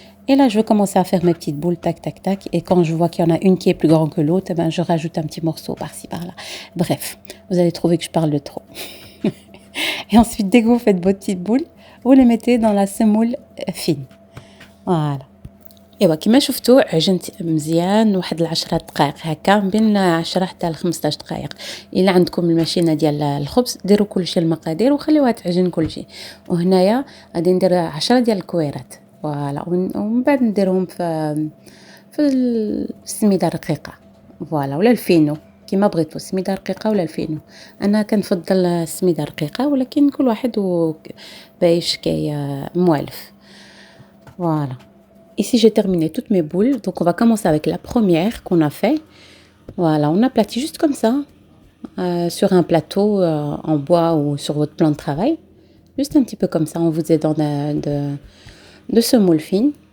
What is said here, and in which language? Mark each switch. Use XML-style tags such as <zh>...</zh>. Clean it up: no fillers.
<fr>Et là, je vais commencer à faire mes petites boules, tac, tac, tac. Et quand je vois qu'il y en a une qui est plus grande que l'autre, eh ben, je rajoute un petit morceau par-ci, par-là. Bref, vous allez trouver que je parle de trop. Et ensuite, dès que vous faites vos petites boules, vous les mettez dans la semoule fine. Voilà.</fr> <ar>ايوا كما شفتوا عجنت مزيان واحد 10 دقائق هكا بين 10 حتى ل 15 دقائق. الا عندكم الماشينه ديال الخبز ديروا كلشي المقادير وخليوها تعجن كلشي. وهنايا غادي ندير 10 ديال الكويرات. فوالا ومن بعد نديرهم في السميده الرقيقه. فوالا ولا الفينو كيما بغيتو السميده الرقيقه ولا الفينو. انا كنفضل السميده الرقيقه ولكن كل واحد بايش كي موالف.</ar> <fr>Voilà. Ici, j'ai terminé toutes mes boules. Donc, on va commencer avec la première qu'on a fait. Voilà, on aplatit juste comme ça, sur un plateau en bois ou sur votre plan de travail. Juste un petit peu comme ça, en vous aidant de semoule fine.</fr>